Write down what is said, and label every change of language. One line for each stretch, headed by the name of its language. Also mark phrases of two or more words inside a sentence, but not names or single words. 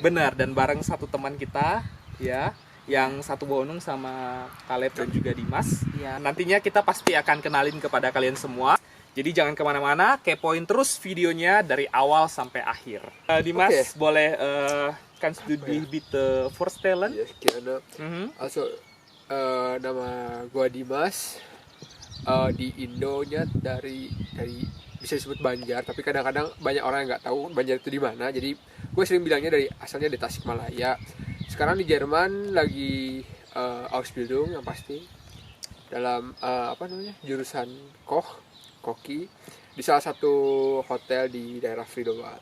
Indonesian: benar dan bareng satu teman kita ya, yang satu Bonung sama Caleb dan juga Dimas. Iya. Nantinya kita pasti akan kenalin kepada kalian semua. Jadi jangan kemana-mana, kepoin terus videonya dari awal sampai akhir. Dimas, Oke. boleh kan
German: du dich bitte vorstellen?
Indonesian: Ya, kirana. Also, nama gua Dimas. Di Indonya dari bisa disebut Banjar, tapi kadang-kadang banyak orang yang nggak tahu Banjar itu di mana. Jadi gue sering bilangnya asalnya dari Tasikmalaya. Sekarang di Jerman lagi Ausbildung yang pasti dalam jurusan Koki di salah satu hotel di daerah Friedewald.